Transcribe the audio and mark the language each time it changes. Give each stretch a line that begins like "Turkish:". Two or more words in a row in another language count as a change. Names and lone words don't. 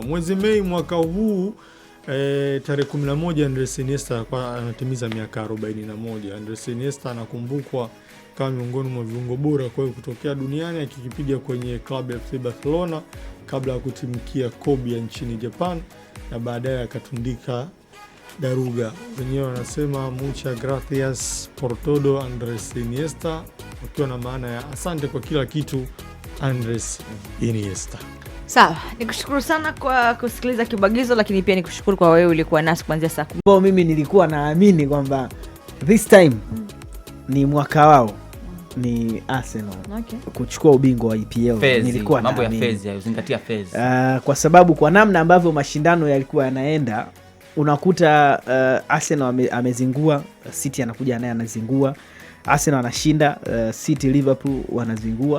Swahili: Mwezi Mei mwaka huu tarehe 11 Andres Iniesta anatimiza miaka 41. Andres Iniesta anakumbukwa kama miongoni mwa viungo bora kwa kutokea duniani, akikipiga kwenye klabu ya FC Barcelona kabla ya kutimkia Kobe ya nchini Japan, na baadaye akatundika daruga. Wenyewe wanasema
Spanish: muchas gracias por todo
Swahili: Andres Iniesta, wakiwa na maana ya asante kwa kila kitu Andres Iniesta. Sawa, nikushukuru sana kwa kusikiliza Kibagizo, lakini pia nikushukuru kwa wewe ulikuwa nasi kuanzia saa 10. Mimi nilikuwa naamini kwamba
English: this time
Swahili: ni mwaka wao ni Arsenal kuchukua ubingwa wa EPL. Nilikuwa mambo ya phase, uzingatia phase. Kwa sababu kwa namna ambavyo mashindano yalikuwa yanaenda, unakuta Arsenal amezingua, City anakuja naye anazingua, Arsenal anashinda, City Liverpool wanazingua.